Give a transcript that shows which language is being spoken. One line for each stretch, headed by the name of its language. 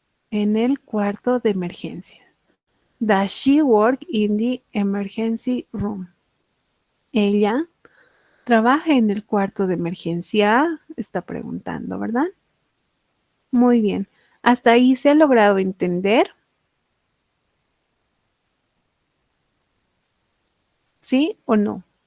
Spanish: En el cuarto de emergencia.
English: Does she work in the emergency room?
Spanish: Ella trabaja en el cuarto de emergencia, está preguntando, ¿verdad? Muy bien. ¿Hasta ahí se ha logrado entender? ¿Sí o no?